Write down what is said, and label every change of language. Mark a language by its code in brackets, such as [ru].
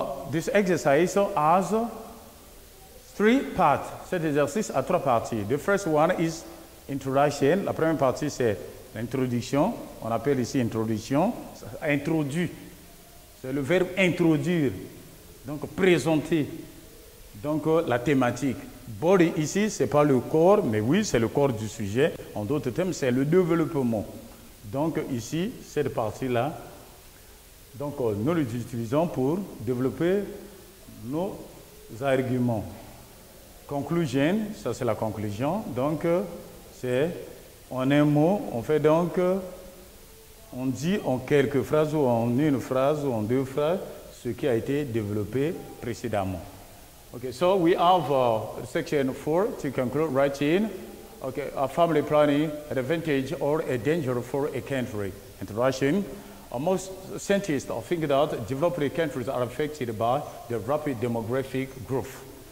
[en] This exercise has 3 parts. [fr] Cet exercice a 3 parties. [en] The first one is introduction. [fr] La première partie, c'est l'introduction. On appelle ici introduction. Introduit. C'est le verbe introduire. Donc, présenter. Donc, la thématique. Body ici, ce n'est pas le corps, mais oui, c'est le corps du sujet. En d'autres termes, c'est le développement. Donc, ici, cette partie-là, donc, nous l'utilisons pour développer nos arguments. Conclusion, ça c'est la conclusion. Donc, c'est en un mot, on fait donc, on dit en quelques phrases ou en une phrase ou en 2 phrases ce qui a été développé précédemment. [en] Okay, so we have section 4 to conclude writing. Okay, family planning, an advantage or a danger for a country. Introduction. Most scientists think that developing countries are affected by the rapid demographic growth.